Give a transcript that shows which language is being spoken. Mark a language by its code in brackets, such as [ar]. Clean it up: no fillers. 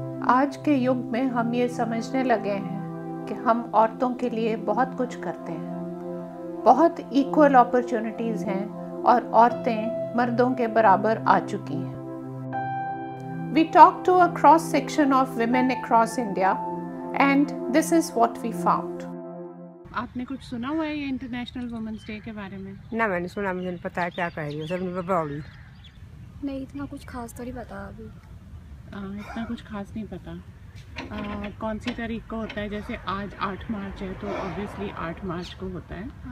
[hi] आज के युग में हम ये समझने लगे हैं कि हम औरतों के लिए बहुत कुछ करते हैं। बहुत [en] equal opportunities [hi] हैं और औरतें मर्दों के बराबर आ चुकी हैं। [en] We talked to a cross section of women across India and this is what we found. [hi] आपने कुछ सुना हुआ है ये इंटरनेशनल वुमेन्स डे के बारे में? ना, मैंने सुना, मुझे नहीं पता है क्या कह रही हो, सब मुझे प्रॉब्लम नहीं, इतना कुछ खास तो नहीं पता अभी। इतना कुछ खास नहीं पता। कौन सी तारीख को होता है? जैसे आज 8 मार्च है तो ऑब्वियसली 8 मार्च को होता है।